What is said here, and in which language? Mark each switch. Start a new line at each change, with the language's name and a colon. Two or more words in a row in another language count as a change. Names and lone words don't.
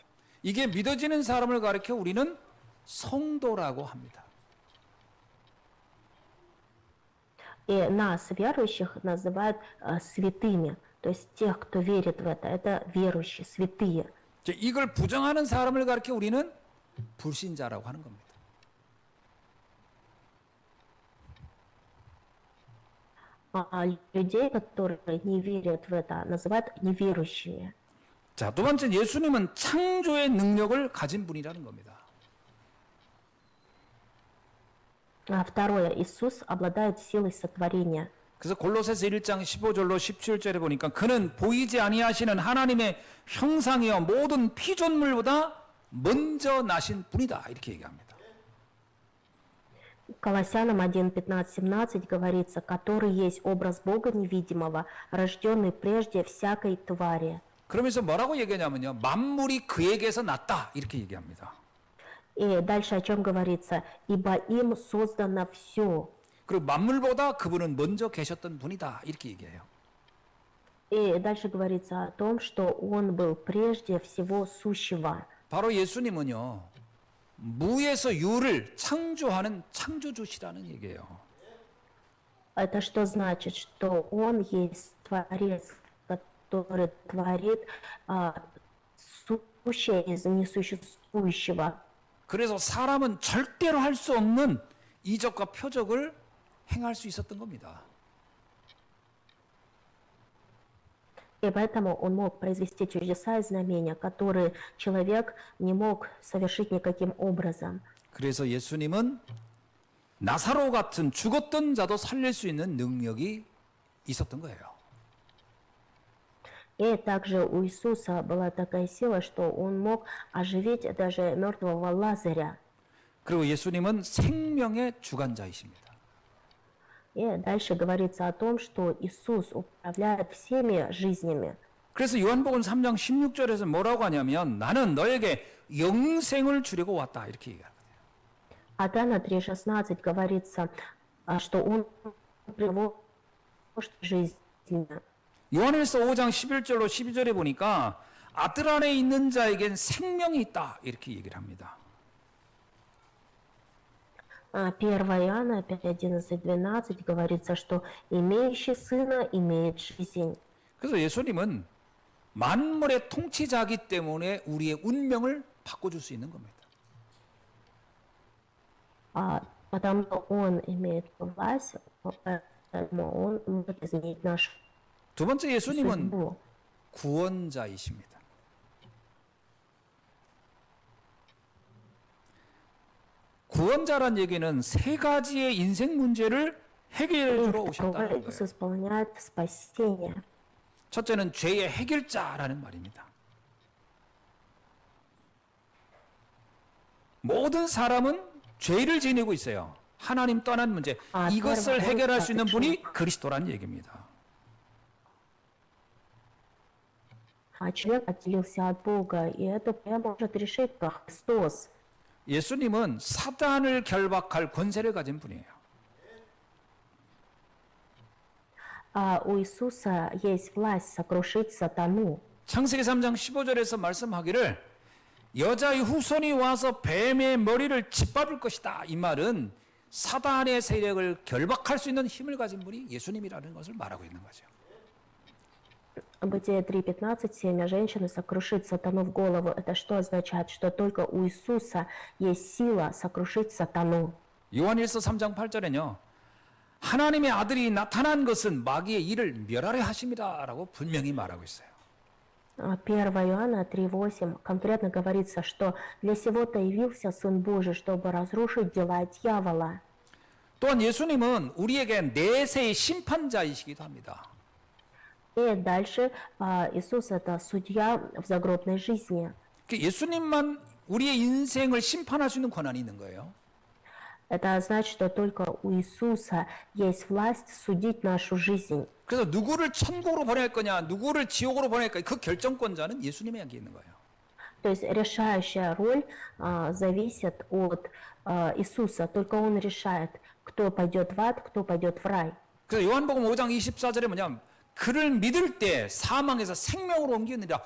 Korean: 이게 믿어지는 사람을 가리켜 우리는 성도라고 합니다.
Russian: И нас, верующих, называют святыми. То есть тех, кто верит в это верующие, святые.
Korean: 이걸 부정하는 사람을 가리켜 우리는 불신자라고 하는 겁니다.
Russian: А людей, которые не верят в это, называют неверующими.
Korean: 자, 두 번째 예수님은 창조의 능력을 가진 분이라는 겁니다.
Russian: А второе, Иисус обладает силой сотворения.
Korean: 그래서 골로새서 1장 15절로 17절에 보니까 그는 보이지 아니하시는 하나님의 형상이요 모든 피조물보다 먼저 나신 분이다 이렇게 얘기합니다.
Russian: Колоссянам 1:15-17 говорится, который есть образ Бога невидимого, рожденный прежде всякой твари.
Korean: 그러면서 뭐라고 얘기하냐면요. 만물이 그에게서 났다 이렇게 얘기합니다.
Russian: И дальше о чем говорится? Ибо им создано все.
Korean: 그리고 만물보다 그분은 먼저 계셨던 분이다 이렇게 얘기해요.
Russian: И дальше говорится о том, что Он был прежде всего сущего.
Korean: 바로 예수님은요. 무에서 유를 창조하는 창조주시라는 얘기예요.
Russian: Это что значит? Что Он есть Творец, который творит сущее из несуществующего.
Korean: 그래서 사람은 절대로 할 수 없는 이적과 표적을 행할 수 있었던 겁니다.
Russian: И поэтому Он мог произвести чудеса и знамения, которые человек не мог совершить никаким образом.
Korean: 그래서 예수님은 나사로 같은 죽었던 자도 살릴 수 있는 능력이 있었던 거예요.
Russian: И также у Иисуса была такая сила, что Он мог оживить даже мертвого Лазаря.
Korean: 그리고 예수님은 생명의 주관자이십니다.
Russian: И дальше говорится о том, что Иисус управляет всеми жизнями.
Korean: 그래서 요한복음 3장 16절에서 뭐라고 하냐면 나는 너에게 영생을 주려고 왔다 이렇게 얘기하거든요.
Russian: От Иоанна 3:16 говорится, что Он приводит жизнь.
Korean: 요한일서 5장 11절로 12절에 보니까 아들 안에 있는 자에겐 생명이 있다 이렇게 얘기를 합니다.
Russian: 1 Иоанна 5:11-12 говорится, что имеющий сына имеет жизнь.
Korean: 그래서 예수님은 만물의 통치자이기 때문에 우리의 운명을 바꿔줄 수 있는 겁니다.
Russian: Потому что Он имеет власть, поэтому Он может изменить нашу
Korean: 두 번째 예수님은
Russian: судьбу.
Korean: 구원자이십니다. 구원자란 얘기는 세 가지의 인생 문제를 해결해
Russian: И
Korean: 주러 오셨다는
Russian: второе,
Korean: 거예요.
Russian: Иисус исполняет спасение.
Korean: 첫째는 죄의 해결자라는 말입니다. 모든 사람은 죄를 지니고 있어요. 하나님 떠난 문제. 이것을 해결할 수 있는 분이 그리스도란 얘기입니다.
Russian: А человек отделился от Бога, и эту проблему может решить только Христос.
Korean: 예수님은 사단을 결박할 권세를 가진 분이에요.
Russian: А у Иисуса есть власть сокрушить сатану.
Korean: 창세기 3장 15절에서 말씀하기를 여자의 후손이 와서 뱀의 머리를 짓밟을 것이다. 이 말은 사단의 세력을 결박할 수 있는 힘을 가진 분이 예수님이라는 것을 말하고 있는 거죠.
Russian: Бытие 3:15, семя женщины сокрушит сатану в голову. Это что означает? Что только у Иисуса есть сила сокрушить сатану.
Korean: 요한일서 3장 8절에는요. 하나님의 아들이 나타난 것은 마귀의 일을 멸하려 하심이라라고 분명히 말하고 있어요.
Russian: 1 Иоанна 3:8 конкретно говорится, что для сего-то явился Сын Божий, чтобы разрушить дела дьявола.
Korean: 또한 예수님은 우리에게 내세의 심판자이시기도 합니다.
Russian: И дальше Иисус это судья в загробной жизни.
Korean: 예수님만 우리의 인생을 심판할 수 있는 권한이 있는 거예요.
Russian: Это значит, что только у Иисуса есть власть судить нашу жизнь.
Korean: 그래서 누구를 천국으로 보낼 거냐, 누구를 지옥으로 보낼 거냐, 그 결정권자는 예수님에게 있는 거예요.
Russian: То есть решающая роль зависит от Иисуса. Только Он решает, кто пойдет в ад, кто пойдет в рай.
Korean: 그래서 요한복음 5장 24절에 뭐냐면 그를 믿을 때 사망에서 생명으로 옮기느니라.